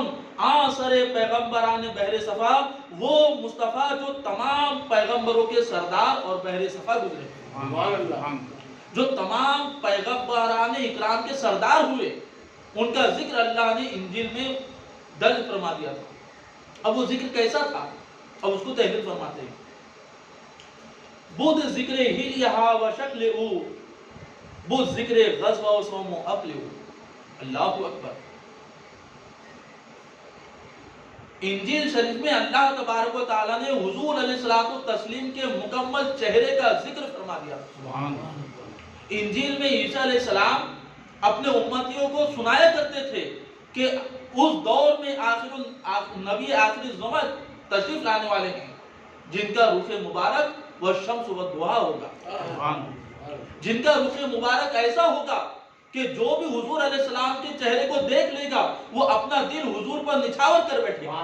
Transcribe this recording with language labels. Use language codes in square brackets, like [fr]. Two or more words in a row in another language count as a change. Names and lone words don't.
[fa] آثر پیغمبران بحر صفا، [ur] وہ مصطفیٰ جو تمام پیغمبروں کے سردار اور بحر صفا گزرے، جو تمام پیغمبران اکرام کے سردار ہوئے، ان کا ذکر اللہ نے انجیل میں درج فرما دیا تھا. اب وہ ذکر کیسا تھا؟ اب اس کو تحریر فرماتے ہیں. [fa] بود ذکر ہلیہا و شکل او، بود ذکر غزوہ و صوم و عقل او. [ar] اللہ اکبر. [ur] انجیل شریف میں [ar] اللہ تبارک و تعالیٰ [ur] نے حضور [ar] علیہ الصلوۃ والتسلیم [ur] کے مکمل چہرے کا ذکر فرما دیا۔ انجیل میں عیسیٰ [ar] علیہ السلام [ur] اپنے امتیوں کو سنایا کرتے تھے کہ اس دور میں نبی آخری زمان تشریف لانے والے ہیں جن کا رخ مبارک [ar] والشمس والضحیٰ [ur] ہوگا، جن کا رخ مبارک ایسا ہوگا کہ جو بھی حضور [ar] علیہ السلام [ur] کے چہرے کو دیکھ لے گا وہ اپنا دل حضور پر نچھاور کر بیٹھے گا۔